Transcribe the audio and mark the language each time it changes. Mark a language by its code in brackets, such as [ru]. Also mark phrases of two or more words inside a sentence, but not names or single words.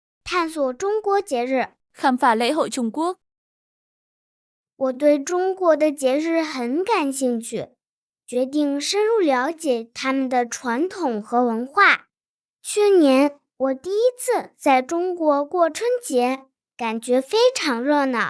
[zh] 探索中国节日。 [vi] khám phá lễ hội Trung Quốc。 [zh] 我对中国的节日很感兴趣，决定深入了解他们的传统和文化。去年我第一次在中国过春节，感觉非常热闹。